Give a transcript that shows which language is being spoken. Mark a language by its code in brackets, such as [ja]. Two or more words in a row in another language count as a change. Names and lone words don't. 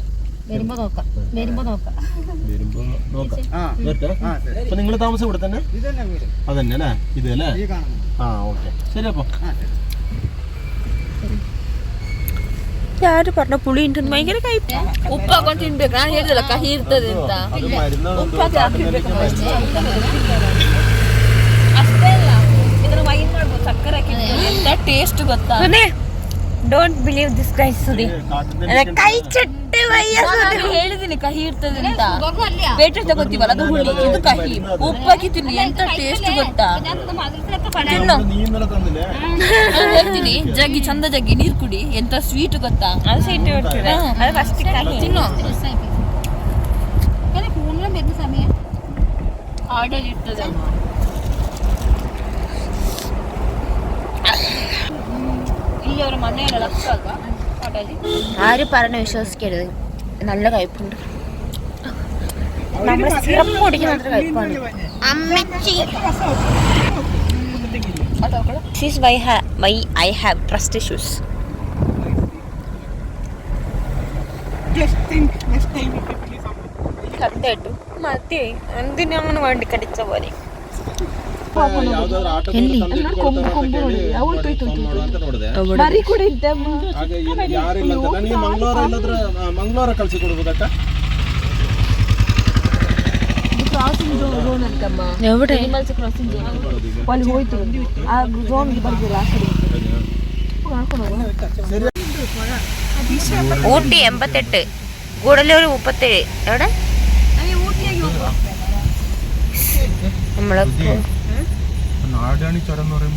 [ml] വരുമ്പോ നോക്കാം. അപ്പൊ നിങ്ങൾ താമസം ഇവിടെ തന്നെ? അതന്നെ അല്ലേ? ഇത് അല്ലേ? ആ ഓക്കെ, ശരി. അപ്പൊ ಯಾರು പറഞ്ഞ പുളി ഉണ്ട്, ഭയങ്കര കയ്പ. [kn] ഉപ്പ് ಹಾಕೊಂಡು ತಿನ್ಬೇಕು. ನಾನು ಹೇಳಿದಲ್ಲ ಕಹಿ ಇರ್ತದೆ ಅಂತ. ಉಪ್ಪು ಹಾಕಿರ್ಬೇಕು ಅಷ್ಟೇ ಅಲ್ಲ, ಇದನ್ನ ವೈನ್ ಮಾಡ್ಬೋದು, ಸಕ್ಕರೆ ಹಾಕಿ. ಎಂತ ಟೇಸ್ಟ್ ಗೊತ್ತಾ? [en] don't believe this guys. [kn] ಸುದಿ ಕೈ ಚಟ್ಟೆ ಹೇಳಿದೀನಿ ಕಹಿ ಇರ್ತದೆ ಅಂತ. ಬೇಟೆ ತಗೋತೀವಲ್ಲ ಅದು ಹುಳಿ, ಇದು ಕಹಿ. ಉಪ್ಪು ಹಾಕಿ ತಿನ್ನಿ, ಎಂತ ಟೇಸ್ಟ್ ಗೊತ್ತಾ? ಹೇಳ್ತೀನಿ, ಜಗ್ಗಿ ಚಂದ ಜಗ್ಗಿ ನೀರ್ ಕುಡಿ, ಎಂತ ಸ್ವೀಟ್ ಗೊತ್ತಾ? ಅದು ಸ್ವೀಟ್ ತಿನ್ನು. [ml] ഫോണിലും വരുന്ന സമയം ആർഡർ ഇട്ടത് ഇല്ല, ഒരു മണ്ണയില ആര് പറഞ്ഞ വിശ്വസിക്കരുത്. നല്ല കയ്പുണ്ട്. നമ്മൾ സിറപ്പ് കുടിക്കുന്ന അത്ര കയ്പാണ്. [en] This is why I have trust issues. [ml] സത്യമായിട്ടും മതി. എന്തിനാണ് വണ്ടി കടിച്ച പോലെ. [kn] ಮಂಗಳವಾರ ಕಳ್ಸಿ ಕೊಡ್ಬೋದಕ್ಕ? [ml] ಎവിടെ ഊട്ടി 88, ഗൂഡല്ലൂർ 37. എവിടെ നമ്മളെ നാടാണി ചുരം എന്ന് പറയുമ്പോ